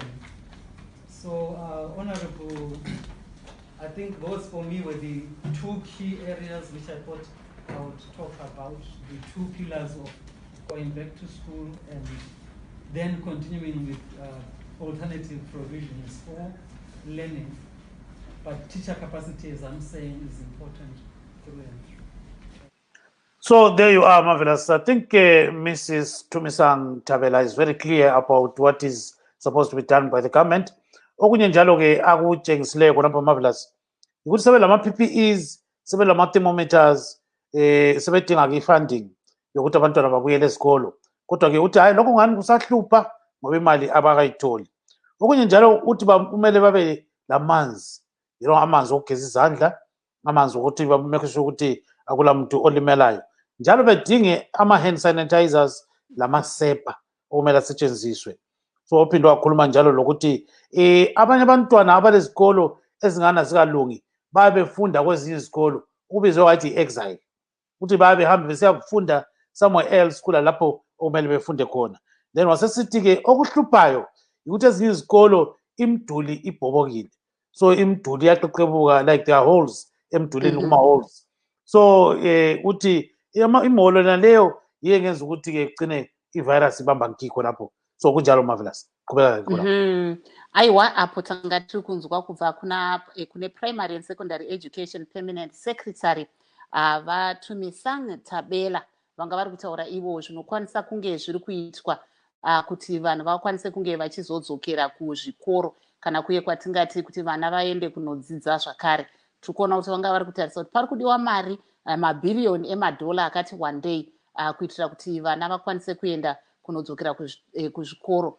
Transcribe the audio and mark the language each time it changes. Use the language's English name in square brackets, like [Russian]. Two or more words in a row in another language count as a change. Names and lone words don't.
[English] So, Honorable, I think those for me were the two key areas which I thought I would talk about, the two pillars of going back to school and then continuing with alternative provisions for learning. But teacher capacity, as I'm saying, is important through and through. So there you are, Marvelous. I think Mrs. Tumisang Tabela is very clear about what is supposed to be done by the government. [North Ndebele] Okunye njalo ke akutshengisileyo khonapha Marvelous ukuthi sebe lama PPEs, sebe lama thermometers, sebedinga ke funding yokuthi abantwana babuyele esikolo. Kodwa ke uthi hayi lokho ngani kusahlupha ngoba imali abakayitholi. Okunye njalo uthi kumele babe lamanzi, amanzi okugeza izandla, amanzi ukuthi [English] make sure [North Ndebele] ukuthi akula muntu olimelayo. Njalo bedinge ama-hand sanitizers lamasepa okumele asetshenziswe. So uphinde wakhuluma njalo lokuthi abanye abantwana abalezikolo ezingana zikalungi babe befunda kwezinye izikolo ubizwe wathi i-exile, ukuthi babe behambe besiyafunda [English] somewhere else [North Ndebele] kula lapho okumele befunde khona. Then wasesithi-ke okuhluphayo ukuthi ezinye izikolo imiduli ibhobokile, so imiduli iyaqeqebuka, [English] like there are holes [North Ndebele] emdulini kuma-holes. So uthi imholo naleyo yiyo engenza ukuthi-ke kugcine ivirus ibamba nkikho lapho. So kunjalo Marvelous, qhubeka khona. [Shona] Aiwa, apho tanga tiri kunzwa kubva kune [English] primary and secondary education permanent secretary [Shona] Tumisang Tabela vanga vari kutaura ivo zvinokwanisa kunge zviri kuitwa kuti vanhu vakwanise kunge vachizodzokera kuzvikoro kana kuye kwatingati kuti vana vaende kunodzidza zvakare. Tiri kuona kuti vanga vari kutarisa kuti pari kudiwa mari mabhiriyoni emadhola akati [English] one day [Shona] kuitira kuti vana vakwanise kuenda kunodzokera kuzvikoro.